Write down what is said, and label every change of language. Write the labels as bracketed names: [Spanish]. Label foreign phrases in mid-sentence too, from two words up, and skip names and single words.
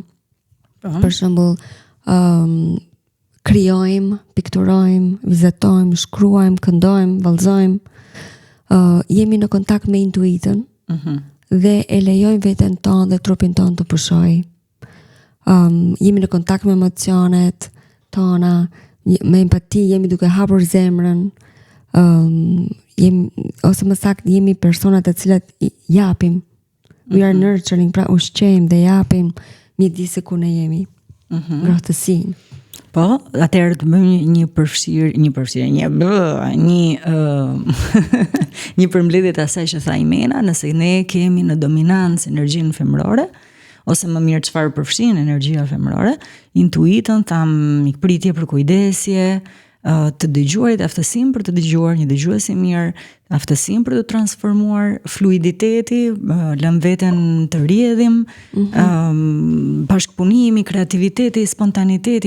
[Albanian] Për shembull, krijojmë, pikturojmë, vizatojmë, shkruajmë, këndojmë, vallëzojmë, jemi në kontakt me intuitën dhe e lejojmë veten tonë dhe trupin tonë të pushojë. Jemi në kontakt me emocionet tona, me empati, jemi duke hapur zemrën, ose më saktë jemi persona të cilat japim. [English] We are nurturing, [Albanian] pra ushqejmë dhe japim mjedise ku ne jemi. Ngrohtësinë. Po, atëherë të bëjmë një përmbledhje të asaj që tha Imena, nëse ne kemi në dominancë energjinë femërore, ose më mirë çfarë përfshin energjia femërore, intuitën, mikpritje për kujdesje, të dëgjuarit, aftësinë për të dëgjuar, një dëgjues i mirë, aftësinë për të transformuar, fluiditeti, lëm veten të rrjedhim, bashkëpunimi, kreativiteti, spontaniteti,